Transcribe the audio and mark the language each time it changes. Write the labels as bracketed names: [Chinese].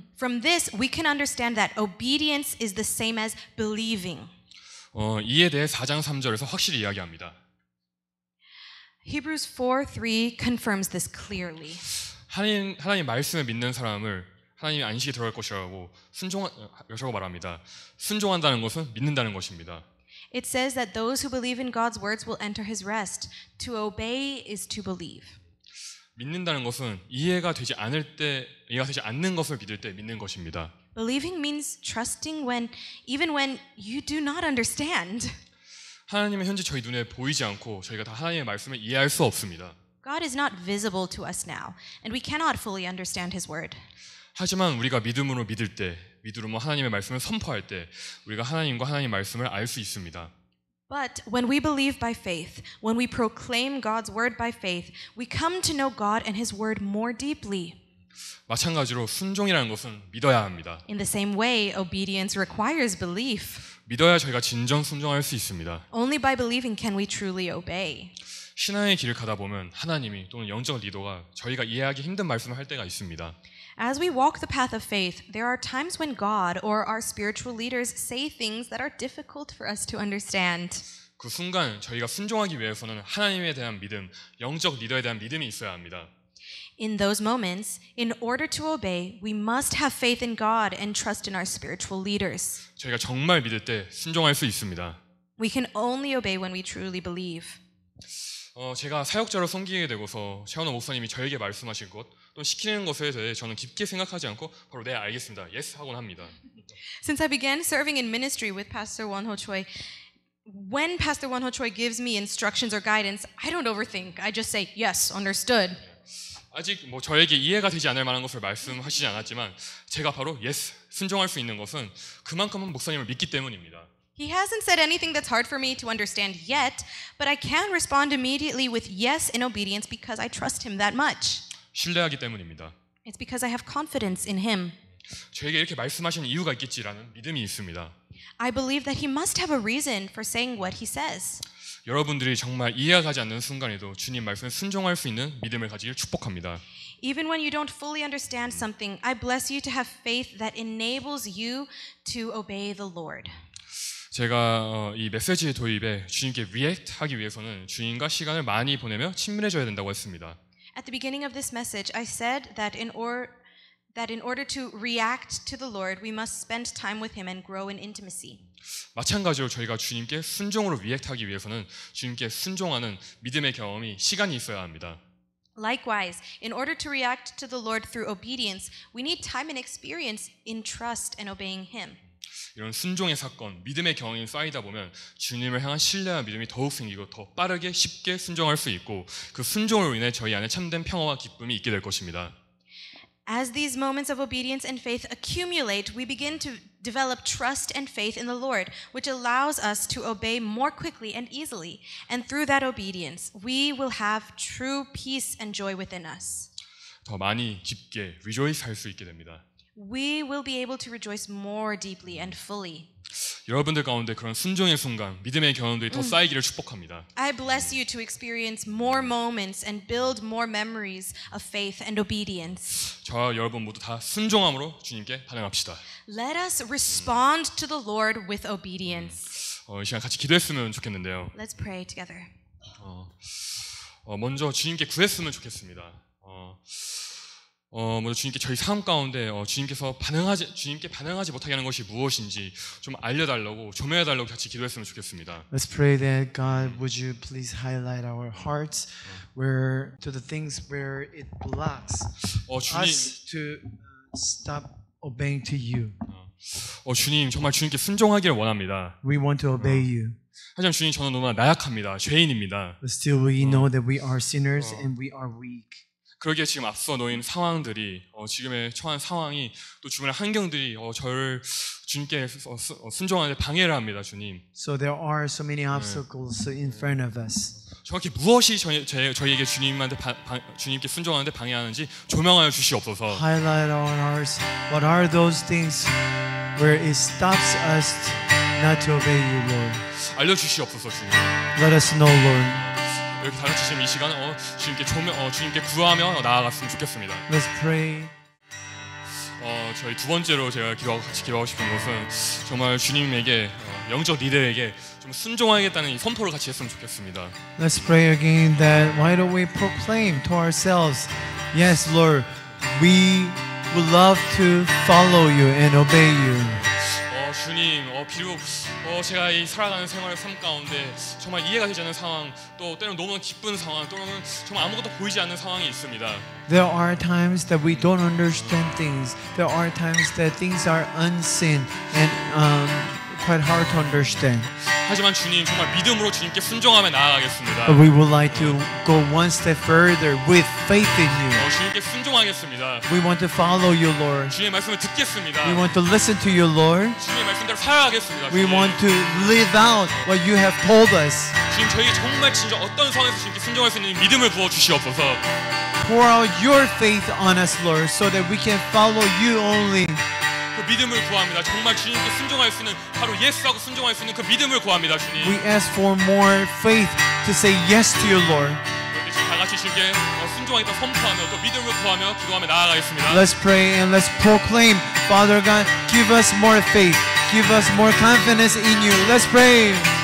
[English] From this, we can understand that obedience is the same as believing. [Korean] 이에 대해 4장 3절에서 확실히 이야기합니다. [English] Hebrews 4:3 confirms this clearly. [Korean] 하나님 말씀을 믿는 사람을 하나님의 안식에 들어갈 것이라고 말합니다. 순종한다는 것은 믿는다는 것입니다. [English] It says that those who believe in God's words will enter his rest. To obey is to believe. [Korean] 믿는다는 것은 이해가 되지 않는 것을 믿을 때 믿는 것입니다. [English] Believing means trusting even when you do not understand. [Korean] 하나님은 현재 저희 눈에 보이지 않고 저희가 다 하나님의 말씀을 이해할 수 없습니다. [English] God is not visible to us now, and we cannot fully understand his word. [Korean] 하지만 우리가 믿음으로 믿을 때, 믿음으로 하나님의 말씀을 선포할 때 우리가 하나님과 하나님의 말씀을 알 수 있습니다. [English] But when we believe by faith, when we proclaim God's word by faith, we come to know God and his word more deeply. [Korean] 마찬가지로 순종이라는 것은 믿어야 합니다. [English] In the same way, obedience requires belief. [Korean] 믿어야 저희가 진정 순종할 수 있습니다. [English] Only by believing can we truly obey. [Korean] 신앙의 길을 가다 보면 하나님이 또는 영적 리더가 저희가 이해하기 힘든 말씀을 할 때가 있습니다. [English] As we walk the path of faith, there are times when God or our spiritual leaders say things that are difficult for us to understand. [Korean] 그 순간 저희가 순종하기 위해서는 하나님에 대한 믿음, 영적 리더에 대한 믿음이 있어야 합니다. [English] In those moments, in order to obey, we must have faith in God and trust in our spiritual leaders. [Korean] 저희가 정말 믿을 때 순종할 수 있습니다. [English] We can only obey when we truly believe. [Korean] 제가 사역자로 섬기게 되고서 최원호 목사님이 저에게 말씀하실 것, 또 시키는 것에 대해 저는 깊게 생각하지 않고 바로 네 알겠습니다, yes 하곤 합니다. [English] Since I began serving in ministry with Pastor Won-ho Choi, when Pastor Won-ho Choi gives me instructions or guidance, I don't overthink. I just say, yes, understood. [Korean] 아직 저에게 이해가 되지 않을 만한 것을 말씀하시지 않았지만 제가 바로 yes, 순종할 수 있는 것은 그만큼은 목사님을 믿기 때문입니다. [English] He hasn't said anything that's hard for me to understand yet, but I can respond immediately with yes in obedience because I trust him that much. [Korean] 신뢰하기 때문입니다. [English] It's because I have confidence in him. [Korean] 저에게 이렇게 말씀하신 이유가 있겠지라는 믿음이 있습니다. [English] I believe that he must have a reason for saying what he says. [Korean] 여러분들이 정말 이해가 가지 않는 순간에도 주님 말씀에 순종할 수 있는 믿음을 가지길 축복합니다. [English] Even when you don't fully understand something, I bless you to have faith that enables you to obey the Lord. [Korean] 제가 이 메시지 도입에 주님께 리액트하기 위해서는 주님과 시간을 많이 보내며 친밀해져야 된다고 했습니다. [English] At the beginning of this message, I said that in order to react to the Lord, we must spend time with Him and grow in intimacy. [Korean] 마찬가지로 저희가 주님께 순종으로 리액트하기 위해서는 주님께 순종하는 믿음의 경험이 시간이 있어야 합니다. [English] Likewise, in order to react to the Lord through obedience, we need time and experience in trust and obeying Him. [Korean] 이런 순종의 사건, 믿음의 경험이 쌓이다 보면 주님을 향한 신뢰와 믿음이 더욱 생기고 더 빠르게 쉽게 순종할 수 있고 그 순종으로 인해 저희 안에 참된 평화와 기쁨이 있게 될 것입니다. [English] As these moments of obedience and faith accumulate, we begin to develop trust and faith in the Lord, which allows us to obey more quickly and easily. And through that obedience, we will have true peace and joy within us. [Korean] 더 많이 깊게 rejoice 할 수 있게 됩니다. [English] We will be able to rejoice more deeply and fully. [Korean] 여러분들 가운데 그런 순종의 순간, 믿음의 경험들이 더 쌓이기를 축복합니다. [English] I bless you to experience more moments and build more memories of faith and obedience. [Korean] 저와 여러분 모두 다 순종함으로 주님께 반응합시다. [English] Let us respond to the Lord with obedience. [Korean] 이 시간 같이 기도했으면 좋겠는데요. [English] Let's pray together. [Korean] 먼저 주님께 구했으면 좋겠습니다. 먼저 주님께 저희 삶 가운데 주님께 반응하지 못하게 하는 것이 무엇인지 좀 알려달라고 조명해달라고 같이 기도했으면 좋겠습니다. [English] Let's pray that God, would you please highlight our hearts where to the things where it blocks [Korean] 주님, [English] us to stop obeying to you. [Korean] 주님 정말 주님께 순종하기를 원합니다. [English] We want to obey you. [Korean] 하지만 주님 저는 너무나 나약합니다. 죄인입니다. [English] But still we know that we are sinners and we are weak. [Korean] 그러기에 지금 앞서 놓인 상황들이 지금의 처한 상황이 또 주변의 환경들이 저를 주님께 순종하는 데 방해를 합니다. 주님. [English] So there are so many obstacles in front of us. [Korean] 정확히 무엇이 저희에게 주님께 순종하는데 방해하는지 조명하여 주시옵소서. [English] Highlight our hearts. What are those things where it stops us not to obey you, Lord? [Korean] 알려주시옵소서 주님. [English] Let us know, Lord. [Korean] 이렇게 다 같이 지금 이 시간 주님께 구하며 나아갔으면 좋겠습니다. [English] Let's pray. [Korean] 저희 두 번째로 제가 같이 기도하고 싶은 것은 정말 주님에게 영적 리더에게 좀 순종하겠다는 이 선포를 같이 했으면 좋겠습니다. [English] Let's pray again that why don't we proclaim to ourselves, yes, Lord, we would love to follow you and obey you. [Korean] 주님, 비록 제가 이 살아가는 생활의 삶 가운데 정말 이해가 되지 않는 상황, 또 때로는 너무 기쁜 상황, 또는 정말 아무것도 보이지 않는 상황이 있습니다. [English] There are times that we don't understand things. There are times that things are unseen and quite hard to understand. [Korean] 하지만 주님 정말 믿음으로 주님께 순종하며 나아가겠습니다. [English] But we would like to go one step further with faith in you. [Korean] 주님께 순종하겠습니다. [English] We want to follow you, Lord. [Korean] 주님의 말씀을 듣겠습니다. [English] We want to listen to you, Lord. [Korean] 주님의 말씀대로 살아가겠습니다. [English] We [Korean] 주님. [English] want to live out what you have told us. [Korean] 주님 저희에게 정말 진짜 어떤 상황에서 주님께 순종할 수 있는 믿음을 부어 주시옵소서. [English] Pour out your faith on us, Lord, so that we can follow you only. [Korean] 그 믿음을 구합니다. 정말 주님께 순종할 수 있는 바로 예수하고 순종할 수 있는 그 믿음을 구합니다, 주님. [English] We ask for more faith to say yes to you, Lord. [Korean] 이렇게 지금 다 같이 주님께 순종하겠다 선포하며 또 믿음을 구하며 기도하며 나아가겠습니다. [English] Let's pray and let's proclaim, Father God, give us more faith, give us more confidence in you. Let's pray.